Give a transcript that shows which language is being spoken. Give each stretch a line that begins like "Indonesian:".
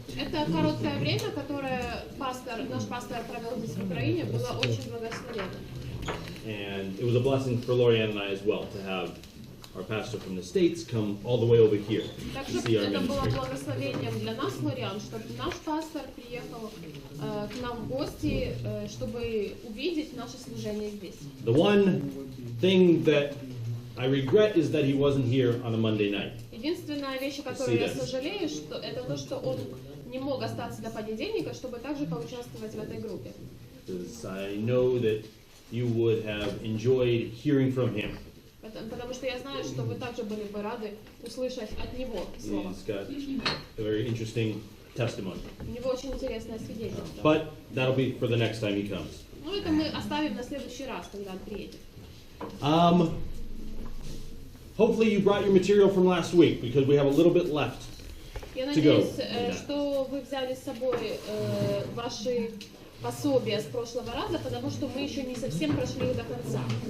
Russian: Это короткое время, которое наш пастор провел здесь в Украине, было очень благословенно.
English: And it was a blessing for Lorianne and I as well to have our pastor from the States come all the way over here to see our
Russian: Это было
English: ministry.
Russian: благословением для нас, Лориан, чтобы наш пастор приехал к нам в гости, чтобы увидеть наше служение здесь.
English: The one thing that I regret is that he wasn't here on a Monday night.
Russian: Единственная вещь, о которой я сожалею, это то, что он не мог остаться до понедельника, чтобы также поучаствовать в этой группе.
English: Because I know that you would have enjoyed hearing from him.
Russian: Потому что я знаю, что вы также были бы рады услышать от него слово.
English: He's got a very interesting testimony.
Russian: У него очень интересное свидетельство.
English: But that'll be for the next time he comes.
Russian: Ну, это мы оставим на следующий раз, когда он приедет.
English: Hopefully you brought your material from last week because we have a little bit left.
Russian: Я надеюсь, что вы взяли с собой ваши пособия с прошлого раза, потому что мы еще не совсем прошли их до конца.